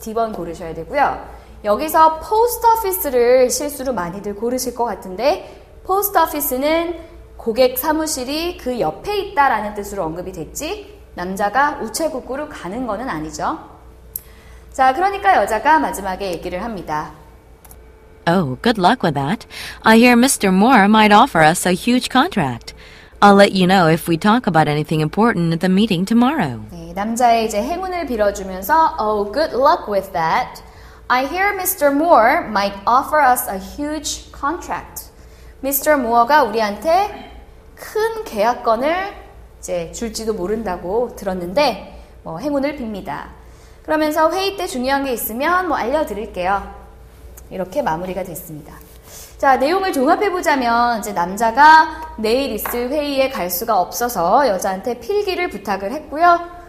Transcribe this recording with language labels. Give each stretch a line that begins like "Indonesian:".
Korean: D번 고르셔야 되고요. 여기서 post office를 실수로 많이들 고르실 것 같은데 post office는 고객 사무실이 그 옆에 있다라는 뜻으로 언급이 됐지 남자가 우체국으로 가는 거는 아니죠. 자, 그러니까 여자가 마지막에 얘기를 합니다.
English: Oh, good luck with that. I hear Mr. Moore might offer us a huge contract. I'll let you know if we talk about anything important at the meeting tomorrow.
Korean: 네, 남자의 이제 행운을 빌어주면서
English: Oh, good luck with that. I hear Mr. Moore might offer us a huge contract. Mr.
Korean: Moore가 우리한테 큰 계약건을 이제 줄지도 모른다고 들었는데 행운을 빕니다. 그러면서 회의 때 중요한 게 있으면 알려드릴게요. 이렇게 마무리가 됐습니다. 자, 내용을 종합해보자면 이제 남자가 내일 있을 회의에 갈 수가 없어서 여자한테 필기를 부탁을 했고요.